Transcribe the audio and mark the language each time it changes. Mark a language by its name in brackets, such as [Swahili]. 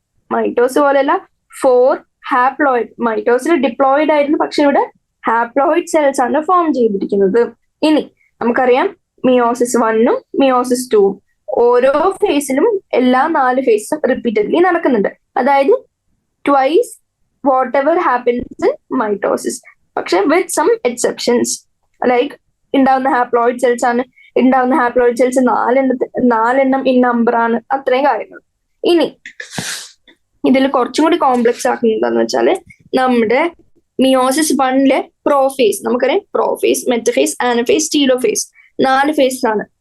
[Malayalam] മൈറ്റോസ് പോലെയല്ല, 4 haploid. മൈറ്റോസിൽ diploid ആയിരുന്നു, പക്ഷെ ഇവിടെ ഹാപ്ലോയിഡ് സെൽസ് ആണ് ഫോം ചെയ്തിരിക്കുന്നത്. ഇനി നമുക്കറിയാം മിയോസിസ് 1ഉം മിയോസിസ് 2ഉം ഓരോ ഫേസിലും എല്ലാ 4 ഫേസും റിപ്പീറ്റഡ്ലി നടക്കുന്നുണ്ട്. അതായത് twice [English] whatever happens in mitosis. [Malayalam] പക്ഷെ [English] with some exceptions. [Malayalam] Like ഉണ്ടാവുന്ന ഹാപ്ലോയിഡ് സെൽസ് ആണ്, ഉണ്ടാവുന്ന ഹാപ്ലോയിഡ് സെൽസ് നാലെണ്ണം ഇൻ നമ്പർ ആണ്, അത്രയും കാര്യങ്ങൾ. ഇനി ഇതിൽ കുറച്ചും കൂടി കോംപ്ലക്സ് ആക്കുന്നത് എന്താന്ന് വെച്ചാല് നമ്മുടെ മിയോസിസ് 1-ലെ പ്രോഫേസ്, നമുക്കറിയാം പ്രോഫേസ്, മെറ്റഫേസ്, ആനഫേസ്, ടീലോഫേസ് 4 ഫേസ് ആണ്.